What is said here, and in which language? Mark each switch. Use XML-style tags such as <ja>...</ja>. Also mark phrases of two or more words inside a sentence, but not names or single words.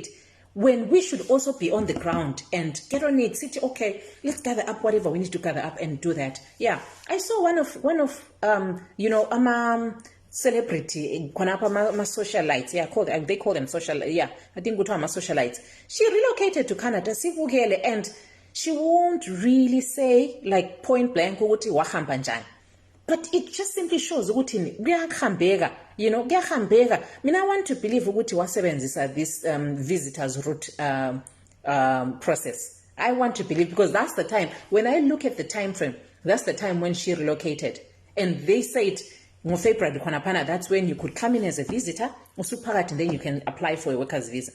<en>When we should also be on the ground and get on it, say, okay, let's gather up whatever we need to gather up and do that. Yeah, I saw one of celebrity, ma socialites, yeah, they call them social, yeah, I think ma socialites. She relocated to Canada, and she won't really say like point blank ukuthi wahamba njani. But it just simply shows ukuthi kuyahambeka, you know, kuyahambeka. Mina I want to believe</en> <nd>ukuthi wasebenzisa</nd> <en>this visitors route process. I want to believe, because that's the time, when I look at the time frame, that's the time when she relocated. And they said, that's when you could come in as a visitor, and then you can apply for a worker's visa.</en>